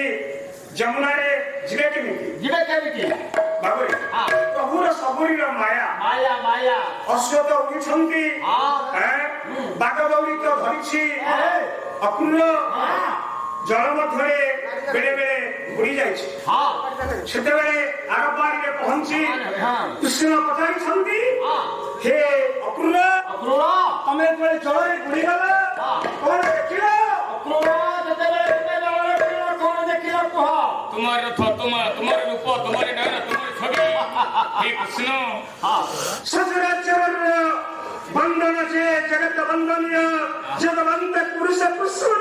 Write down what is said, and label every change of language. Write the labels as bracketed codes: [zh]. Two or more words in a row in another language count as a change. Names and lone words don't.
[or] ଯମୁନାରେ ଯିବେ କେମିତି ବାବୁରେ ପ୍ରଭୁର ସବୁରିର ମାୟା ଅଶ୍ଵ ତ ଉଡୁଛନ୍ତି ବାଘ ଦୌଡ଼ିତ ଧରିଛି ଅକ୍ରୁର ଜଳ ମଧ୍ୟରେ ବେଳେ ବେଳେ ବୁଡି ଯାଇଛି ସେତେବେଳେ ଆରପାରିରେ ପହଞ୍ଚି କୃଷ୍ଣ ପଚାରିଛନ୍ତି ହେ ଅକ୍ରୁର ତମେ ଯେତେବେଳେ ଜଳରେ ବୁଡିଗଲ କଣ ଦେଖିଲ [hi] तुम्हारे रथ तुम्हारे रूप तुम्हारे नयन तुम्हारे छवि हे कृष्ण सचराचर बंधन से जगत बंधनीय जगवंत पुरुष कृष्ण